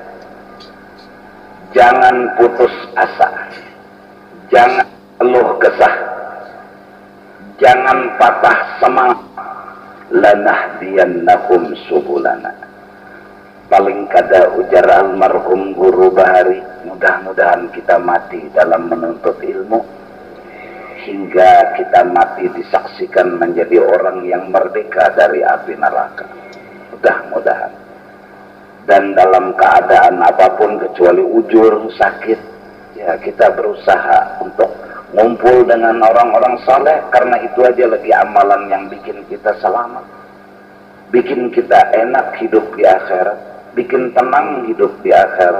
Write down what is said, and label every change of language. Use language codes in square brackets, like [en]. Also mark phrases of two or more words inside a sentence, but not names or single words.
[id] jangan putus asa, jangan keluh kesah, jangan patah semangat. [ar] لنهدينهم سبلنا. [id] Paling kada ujar almarhum Guru Bahari, mudah-mudahan kita mati dalam menuntut ilmu hingga kita mati disaksikan menjadi orang yang merdeka dari api neraka. Mudah-mudahan. Dan dalam keadaan apapun kecuali ujur, sakit, ya kita berusaha untuk ngumpul dengan orang-orang saleh, karena itu aja lagi amalan yang bikin kita selamat, bikin kita enak hidup di akhirat, bikin tenang hidup di akhirat.